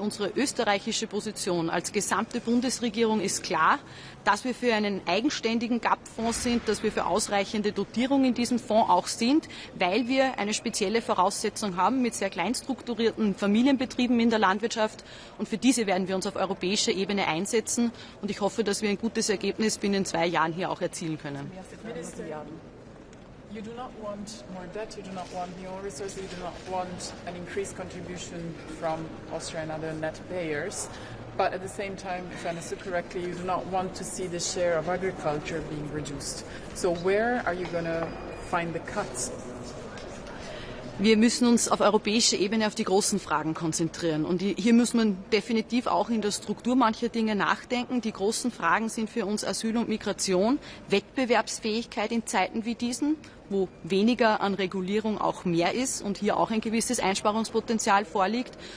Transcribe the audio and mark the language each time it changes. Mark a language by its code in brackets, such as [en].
[de] Unsere österreichische Position als gesamte Bundesregierung ist klar, dass wir für einen eigenständigen GAP-Fonds sind, dass wir für ausreichende Dotierung in diesem Fonds auch sind, weil wir eine spezielle Voraussetzung haben mit sehr kleinstrukturierten Familienbetrieben in der Landwirtschaft. Und für diese werden wir uns auf europäischer Ebene einsetzen. Und ich hoffe, dass wir ein gutes Ergebnis binnen 2 Jahren hier auch erzielen können. [en] You do not want more debt, you do not want new resources, you do not want an increased contribution from Austria and other net payers. But at the same time, if I understood correctly, you do not want to see the share of agriculture being reduced. So where are you going to find the cuts? [de] Wir müssen uns auf europäischer Ebene auf die großen Fragen konzentrieren. Und hier muss man definitiv auch in der Struktur mancher Dinge nachdenken. Die großen Fragen sind für uns Asyl und Migration, Wettbewerbsfähigkeit in Zeiten wie diesen, wo weniger an Regulierung auch mehr ist und hier auch ein gewisses Einsparungspotenzial vorliegt.